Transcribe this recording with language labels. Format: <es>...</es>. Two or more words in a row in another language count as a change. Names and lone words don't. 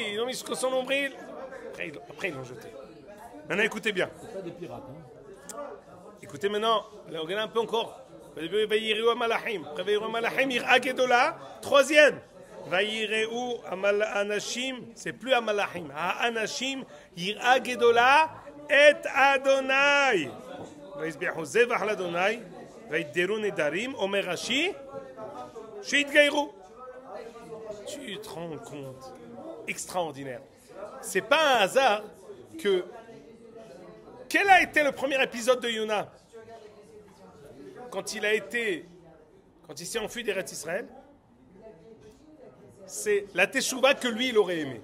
<fr>Ils l'ont mis jusqu'à son nombril. Après, ils l'ont jeté. Maintenant, écoutez bien. C'est pas des pirates, hein. Écoutez maintenant. Regardez un peu encore.</fr> <he>ויראו המלחים. Après ויראו המלחים, יראה גדולה. Troisième. ויראו האנשים.</he> <fr>C'est plus Amalachim.</fr> <he>האנשים, יראה גדולה et Adonai. ויזבחו זבח לה. וידרו נדרים. אומר רש"י. שיגיירו.</he> <fr>Tu te rends compte? Extraordinaire. C'est pas un hasard que... Quel a été le premier épisode de Yona? Quand il s'est enfui d'Eretz Israël, c'est la teshuva que lui, il aurait aimé.</fr>